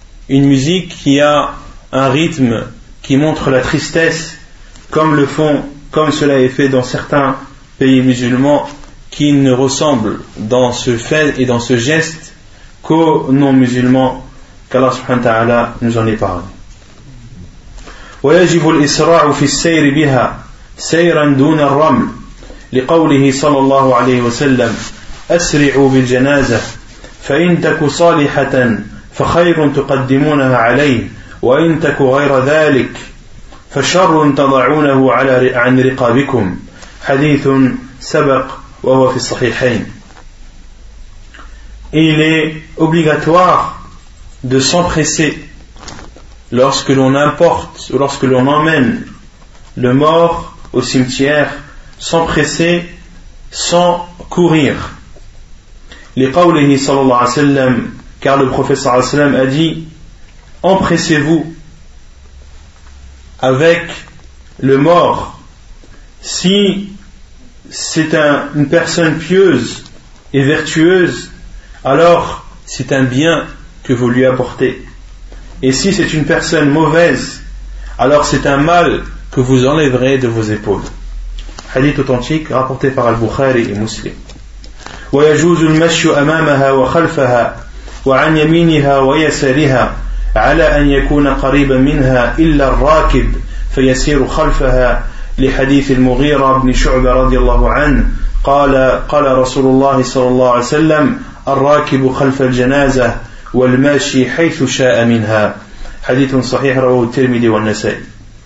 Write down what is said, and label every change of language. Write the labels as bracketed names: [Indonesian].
[French] une musique qui a un rythme qui montre la tristesse comme cela est fait dans certains pays musulmans qui ne ressemblent dans ce fait et dans ce geste qu'aux non-musulmans, qu'Allah subhanahu wa ta'ala nous en épargne. [Arabic] ويجب الإسراع في السير بها سيرا دون الرمل لقوله صلى الله عليه وسلم أسرعوا بالجنازة فإن تك صالحة فخير تقدمونها عليه وإن تك غير ذلك فشر تضعونه عن رقابكم حديث سبق وهو في الصحيحين. [French] Il est obligatoire de s'empresser lorsque l'on importe ou lorsque l'on emmène le mort au cimetière sans presser, sans courir. Les qawlihi sallallahu alayhi wa sallam, car le prophète sallallahu alayhi wa sallam a dit empressez-vous avec le mort. Si c'est une personne pieuse et vertueuse, alors c'est un bien que vous lui apportez. Et si c'est une personne mauvaise, alors c'est un mal que vous enlèverez de vos épaules. Hadith authentique rapporté par Al-Bukhari et Muslim. [Arabic] ويجوز المشي أمامها وخلفها وعن يمينها ويسارها على أن يكون قريبا منها إلا الراكب فيسير خلفها لحديث المغيرة بن شعبة رضي الله عنه قال رسول الله صلى الله عليه وسلم الراكب خلف الجنازة والماشي حيث شاء منها حديث صحيح رواه الترمذي والنسائي.